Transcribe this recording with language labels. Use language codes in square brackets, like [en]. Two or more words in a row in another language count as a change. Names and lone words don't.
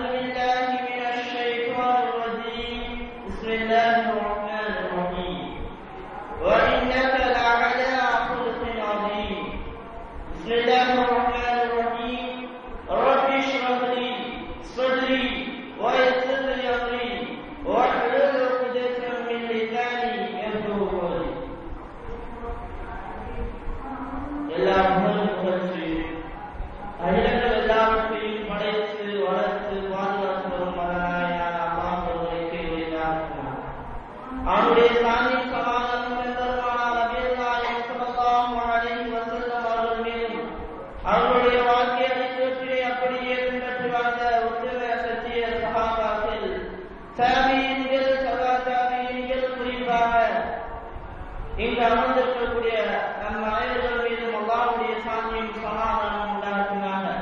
[ar] بالله من الشيطان الرجيم بسم الله الرحمن الرحيم وإنك لعلى خلق عظيم بسم الله الرحمن الرحيم رب اشرح لي صدري ويسر لي أمري واحلل عقدة من لساني يفقهوا قولي [ta] எல்லா புகழும் புகழ்ச்சி அகிலங்கள் எல்லாவற்றையும் படைத்து வளர்த்து பாதுகாத்து வரும் மகனாயான அல்லாஹ் ஒருவனுக்கே உரித்தாகும். அவனுடைய சாந்தி சமாதானம் என்பதற்கான நபிகள் நாயகம் [ar] صلى الله عليه وسلم [ta] அவர்கள் மீதும் அவர்களுடைய வாழ்க்கையை அடித்தவற்றிலே அப்படியே பின்பற்றி வாழ்ந்த உத்தம சத்திய சஹாபாக்கள் தாபீன்கள் சபா தாபீன்கள் குறிப்பாக இங்கு அமர்ந்திருக்கக்கூடிய நம் அனைவர்கள் மீதும் அல்லாஹ்வுடைய சாந்தியும் சமாதானம் உண்டாகுமாக.